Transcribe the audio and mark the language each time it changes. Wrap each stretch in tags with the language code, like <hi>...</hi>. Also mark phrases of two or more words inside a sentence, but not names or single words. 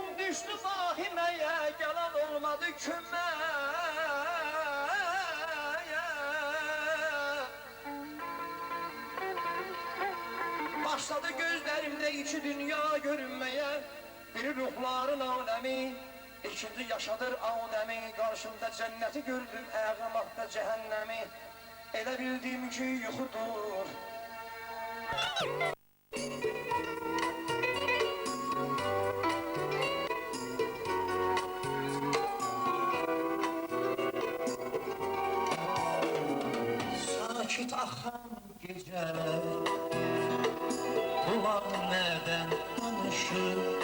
<tr>düştü vahimeye, gelen olmadı kümeye. Başladı gözlerimde içi dünya görünmeye. Biri ruhların alemi, ikinci yaşadır Adem'i. Karşımda cenneti gördüm, ağlamakta cehennemi.</tr> <az>Elə bildim ki yuxudur. Sakit axan gecələr, qulaq nədən danışır?</az>